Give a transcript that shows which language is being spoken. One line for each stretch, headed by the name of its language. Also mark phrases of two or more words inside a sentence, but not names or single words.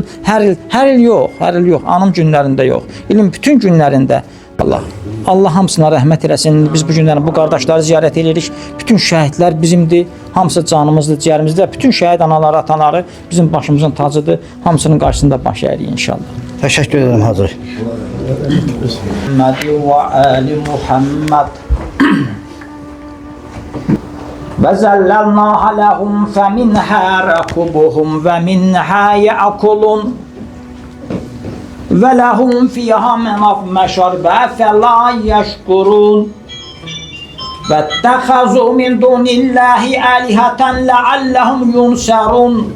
Azerbaijani: Hər il yox, anım günlərində yox. İlin bütün günlərində Allah hamısına rəhmət eləsin. Biz bu günlərin bu qardaşları ziyarət edirik. Bütün şəhidlər bizimdir. Hamısı canımızdır, ciyərimizdir. Bütün şəhid anaları, ataları bizim başımızın tacıdır. Hamısının qarşısında baş əyirik inşallah.
Turkish: Teşekkür ederim Hacı.
Arabic: Muhammed ve Ali Muhammed. وَزَلَّلْنَاهَ لَهُمْ فَمِنْهَا رَكُبُهُمْ وَمِنْهَا يَأْكُلُونَ وَلَهُمْ فِيهَا مَشَرَبٌ فَلَا يَشْكُرُونَ وَاتَّخَذُوا مِنْ دُونِ اللَّهِ آلِهَةً لَعَلَّهُمْ يُنْصَرُونَ